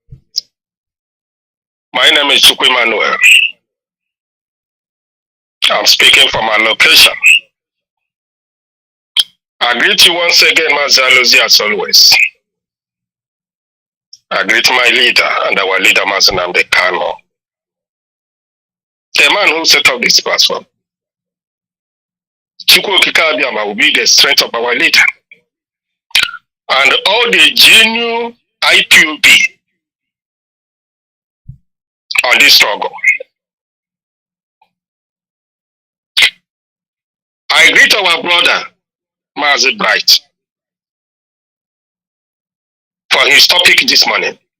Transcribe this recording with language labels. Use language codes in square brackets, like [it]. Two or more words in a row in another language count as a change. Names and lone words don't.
[en] My name is Chukwu Emmanuel. I'm speaking from my location. I greet you once again, Mazi Alozie, as always. I greet my leader and our leader, Mazi Nnamdi Kanu, the man who set up this platform. Chukwu Okike Abiama will be the strength of our leader. And all the genuine IPOB on this struggle. I greet our brother, Mazi Bright, for his topic this morning.